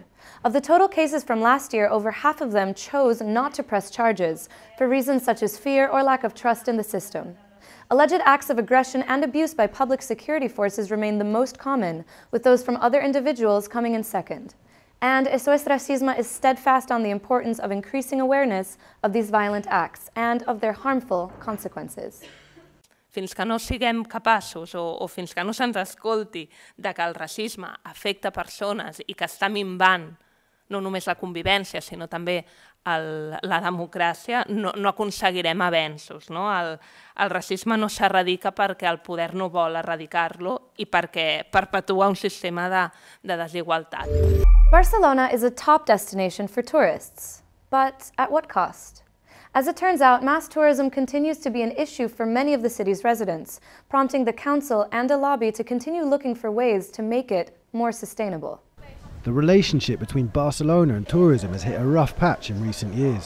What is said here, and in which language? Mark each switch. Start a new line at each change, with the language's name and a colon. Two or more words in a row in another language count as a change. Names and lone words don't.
English: Of the total cases from last year, over half of them chose not to press charges for reasons such as fear or lack of trust in the system. Alleged acts of aggression and abuse by public security forces remain the most common, with those from other individuals coming in second. And Eso es Racisme is steadfast on the importance of increasing awareness of these violent acts and of their harmful consequences.
Catalan: Fins que no siguem capaços o fins que no se'ns escolti de que el racisme afecta persones i que està minvant no només la convivència, sinó també la democràcia, no aconseguirem avenços. No? El racisme no s'erradica perquè el poder no vol erradicar-lo i perquè perpetua un sistema de desigualtat.
English: Barcelona is a top destination for tourists, but at what cost? As it turns out, mass tourism continues to be an issue for many of the city's residents, prompting the council and a lobby to continue looking for ways to make it more sustainable. The relationship between Barcelona and tourism has hit a rough patch in recent years.